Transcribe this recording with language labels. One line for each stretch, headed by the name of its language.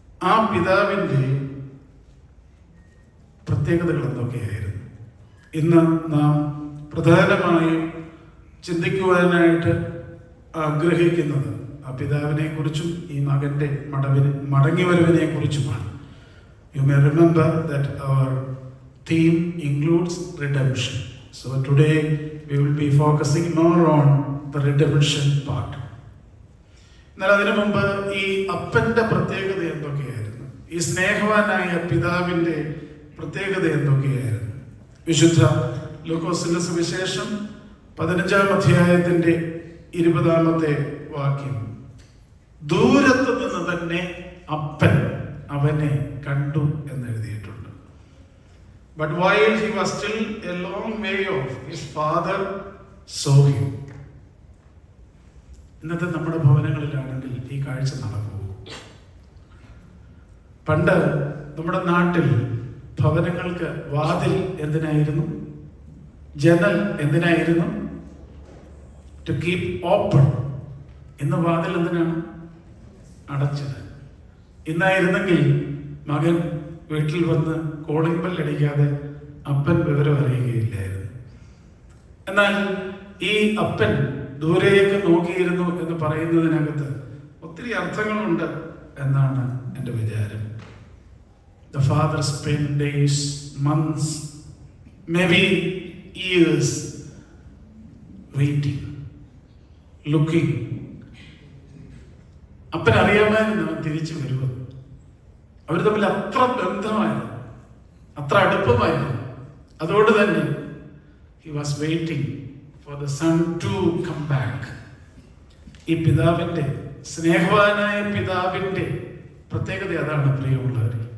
Malayalam: ആ പിതാവിൻ്റെ പ്രത്യേകതകൾ എന്തൊക്കെയായിരുന്നു? ഇന്ന് നാം പ്രധാനമായും ചിന്തിക്കുവാനായിട്ട് ആഗ്രഹിക്കുന്നത് ആ പിതാവിനെ കുറിച്ചും ഈ മകൻ്റെ മടങ്ങിവരവിനെ കുറിച്ചുമാണ്.
English: You may remember that our theme includes redemption. So today we will be focusing more on the redemption part.
Malayalam: എന്നാൽ അതിനു മുമ്പ് ഈ അപ്പൻ്റെ പ്രത്യേകത എന്തൊക്കെയായിരുന്നു? ഈ സ്നേഹവാനായ പിതാവിൻ്റെ പ്രത്യേകത എന്തൊക്കെയായിരുന്നു? വിശുദ്ധ ലൂക്കോസിന്റെ സുവിശേഷം 15-ാം അധ്യായത്തിന്റെ 20-ാമത്തെ വാക്യം, ദൂരത്ത് നിന്ന് തന്നെ അപ്പൻ അവനെ കണ്ടു എന്ന് എഴുതിയിട്ടുണ്ട്.
English: But while he was still a long way off, his father saw him.
Malayalam: ഇന്നത്തെ നമ്മുടെ ഭവനങ്ങളിലാണെങ്കിൽ ഈ കാഴ്ച നടക്കുമോ? പണ്ട് നമ്മുടെ നാട്ടിൽ ഭവനങ്ങൾക്ക് വാതിൽ എന്തിനായിരുന്നു? ജനൽ എന്തിനായിരുന്നു?
English: To keep open.
Malayalam: ഇന്ന് വാതിൽ എന്തിനാണ്? അടച്ചത്. ഇന്നായിരുന്നെങ്കിൽ മകൻ വീട്ടിൽ വന്ന് കോളിംഗ് ബെൽ അടിക്കാതെ അപ്പൻ വിവരം അറിയുകയില്ലായിരുന്നു. എന്നാൽ ഈ അപ്പൻ ദൂരേക്ക് നോക്കിയിരുന്നു എന്ന് പറയുന്നതിനകത്ത് ഒത്തിരി അർത്ഥങ്ങളുണ്ട് എന്നാണ് എൻ്റെ വിചാരം.
English: The father spent days, months, maybe years waiting, looking.
Malayalam: അപ്പൻ അറിയാമായിരുന്നു അവൻ തിരിച്ചു വരുമോ. അവർ തമ്മിൽ അത്ര ബന്ധമായിരുന്നു, അത്ര അടുപ്പമായിരുന്നു. അതുകൊണ്ട് തന്നെ
English: he was waiting for the son to come back.
Malayalam: ഈ പിതാവിൻ്റെ, സ്നേഹവാനായ പിതാവിൻ്റെ പ്രത്യേകത അതാണ് പ്രിയമുള്ളവർ.